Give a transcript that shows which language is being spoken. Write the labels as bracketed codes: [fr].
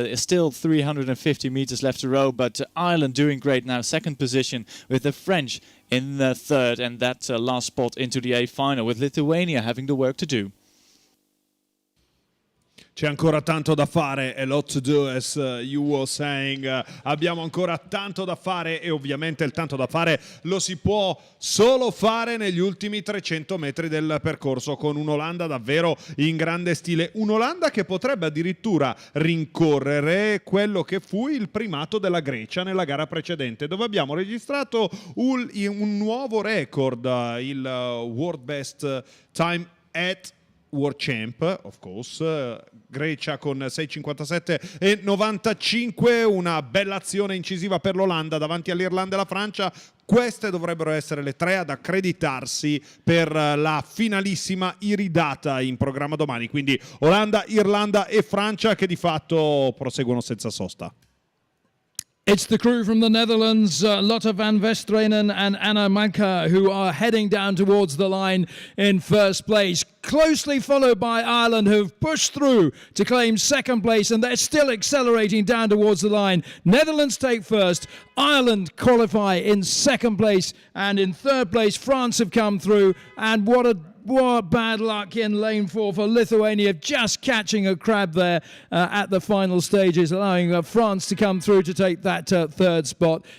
[en] Still 350 meters left to row, but Ireland doing great now, second position, with the French in the third, and that last spot into the A final, with Lithuania having the work to do. [it] C'è ancora tanto da fare, [en] a lot to do, as you were saying. [it] Abbiamo ancora tanto da fare e ovviamente il tanto da fare lo si può solo fare negli ultimi 300 metri del percorso, con un'Olanda davvero in grande stile. Un'Olanda che potrebbe addirittura rincorrere quello che fu il primato della Grecia nella gara precedente, dove abbiamo registrato un nuovo record, il [en] World Best Time at World Champ, of course, [it] Grecia con 6,57 e 95, una bella azione incisiva per l'Olanda davanti all'Irlanda e alla Francia. Queste dovrebbero essere le tre ad accreditarsi per la finalissima iridata in programma domani, quindi Olanda, Irlanda e Francia che di fatto proseguono senza sosta. [en] It's the crew from the Netherlands, Lotte van Vestrenen and Anna Manka, who are heading down towards the line in first place, closely followed by Ireland, who've pushed through to claim second place, and they're still accelerating down towards the line. Netherlands take first, Ireland qualify in second place, and in third place, France have come through, and what bad luck in lane 4 for Lithuania, just catching a crab there at the final stages, allowing France to come through to take that third spot.